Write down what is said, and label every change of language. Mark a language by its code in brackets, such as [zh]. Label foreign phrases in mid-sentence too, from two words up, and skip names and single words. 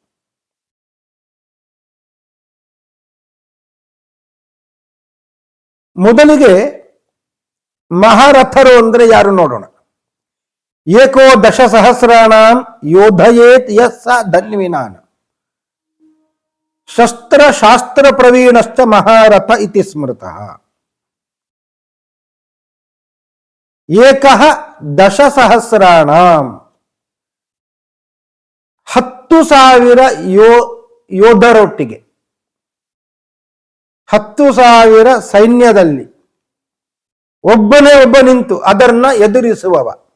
[kn] ಮೊದಲಿಗೆ ಮಹಾರಥರು ಅಂದ್ರೆ ಯಾರು ನೋಡೋಣ. [sa] ಏಕೋ ದಶಸಹಸ್ರಾಣಾಂ ಯೋಧಯೇತ್ ಯಸ್ಸ ಧನ್ವಿನಾನ್ ಶಸ್ತ್ರ ಶಾಸ್ತ್ರ ಪ್ರವೀಣಶ್ಚ ಮಹಾರಥ ಇತಿ ಸ್ಮೃತಃ. ಏಕಃ ದಶಸಹಸ್ರಾಣಾಂ [kn] 10,000 ಯೋಧರೊಟ್ಟಿಗೆ 10,000 ಸೈನ್ಯದಲ್ಲಿ ಒಬ್ಬನೇ ಒಬ್ಬ ನಿಂತು ಅದನ್ನ ಎದುರಿಸುವವ.